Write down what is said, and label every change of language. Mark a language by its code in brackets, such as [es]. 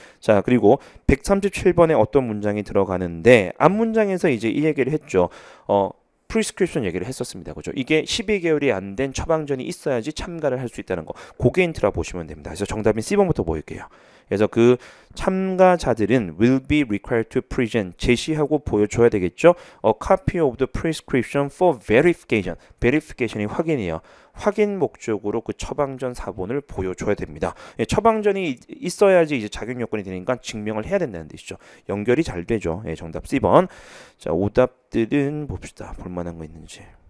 [ko] 자, 그리고 137번에 어떤 문장이 들어가는데 앞 문장에서 이제 이 얘기를 했죠. 프리스크립션 얘기를 했었습니다. 그죠? 이게 12개월이 안 된 처방전이 있어야지 참가를 할 수 있다는 거. 그게 인트라 보시면 됩니다. 그래서 정답인 C번부터 보일게요. 그래서 그 참가자들은 [en] will be required to present [ko] 제시하고 보여줘야 되겠죠. [en] A copy of the prescription for verification. [ko] verification이 확인이에요. 확인 목적으로 그 처방전 사본을 보여줘야 됩니다. 예, 처방전이 있어야지 이제 자격 요건이 되니까 증명을 해야 된다는 뜻이죠. 연결이 잘 되죠. 예, 정답 C번. 자, 오답들은 봅시다. 볼만한 거 있는지.